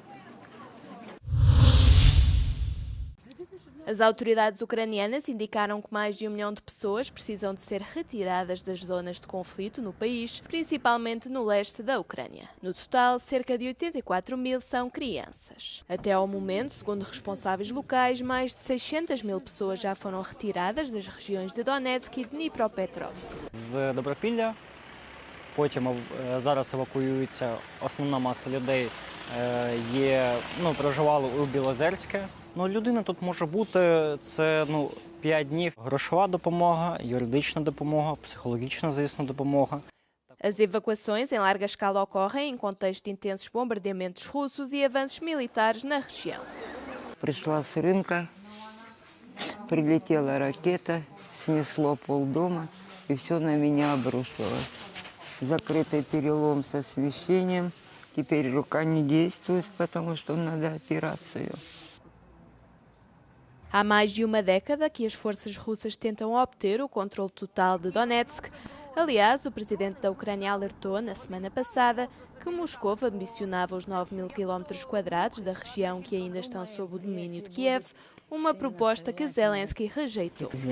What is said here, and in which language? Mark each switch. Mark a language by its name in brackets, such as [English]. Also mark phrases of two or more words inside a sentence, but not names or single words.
[Portuguese] As autoridades ucranianas indicaram que mais de 1 milhão de pessoas precisam de ser retiradas das zonas de conflito no país, principalmente no leste da Ucrânia. No total, cerca de 84 mil são crianças. Até ao momento, segundo responsáveis locais, mais de 600 mil pessoas já foram retiradas das regiões de Donetsk e Dnipropetrovsk. [Ukrainian] З Добропілля, потім зараз евакуюється основна маса людей, проживали у Білозерське. Людина тут може бути, це 5 днів. Грошова допомога, юридична допомога, психологічна, звісно, допомога. [Portuguese] As evacuações em larga escala ocorrem em contexto de intensos bombardeamentos russos e avanços militares na região. [Russian] Пришла с рынка, прилетела ракета, снесло полдома, и все на меня обрушилось. Закрытый перелом с освещением. Теперь рука не действует, потому что надо операцию. [Portuguese] Há mais de uma década que as forças russas tentam obter o controle total de Donetsk. Aliás, o presidente da Ucrânia alertou na semana passada que Moscou ambicionava os 9.000 km² da região que ainda estão sob o domínio de Kiev, uma proposta que Zelensky rejeitou.